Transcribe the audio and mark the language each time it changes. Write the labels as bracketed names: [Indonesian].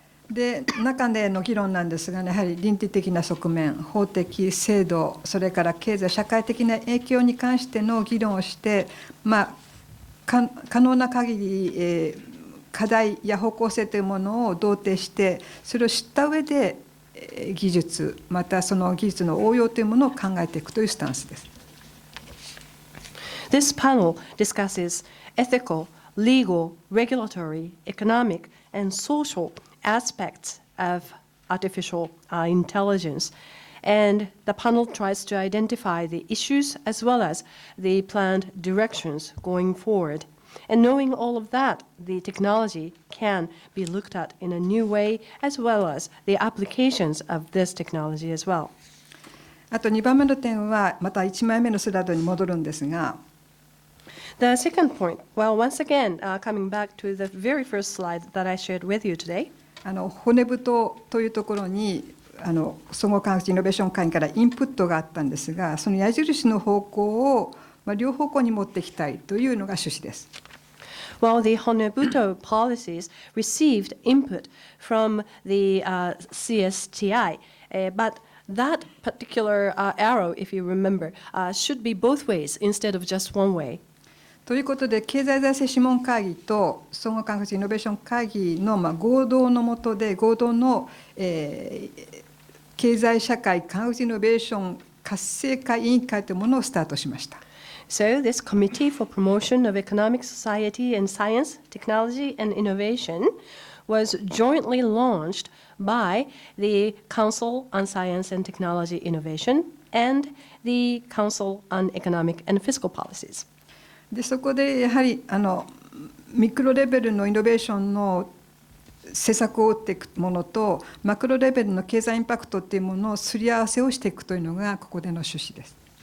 [Japanese] で中での議論なんですが、ね、やはり倫理的な側面、法的制度、それから経済社会的な影響に関しての議論をして、可能な限り、課題や方向性というものを同定して、それを知った上で技術、またその技術の応用というものを考えていくというスタンスです。 [English] This panel discusses ethical, legal, regulatory, economic, and social aspects of artificial intelligence. And the panel tries to identify the issues as well as the planned directions going forward. And knowing all of that, the technology can be looked at in a new way, as well as the applications of this technology as well. [Japanese] あと2番目の点は、また1枚目のスライドに戻るんですが、 [English] The second point, well, once again, coming back to the very first slide that I shared with you today, [Japanese] 骨太というところに総合科学イノベーション会議からインプットがあったんですが、その矢印の方向を、両方向に持っていきたいというのが趣旨です。 [English] well, the Honebuto policies received input from the CSTI, but that particular arrow, if you remember, should be both ways instead of just one way. [Japanese] ということで、経済財政諮問会議と総合科学イノベーション会議の合同の下で、合同の、経済社会科学イノベーション活性化委員会というものをスタートしました。 [English] So this Committee for Promotion of Economic Society and Science, Technology and Innovation was jointly launched by the Council on Science and Technology Innovation and the Council on Economic and Fiscal Policies. [Japanese] でそこでやはりミクロレベルのイノベーションの施策を打っていくものとマクロレベルの経済インパクトっていうものをすり合わせをしていくというのがここでの趣旨です。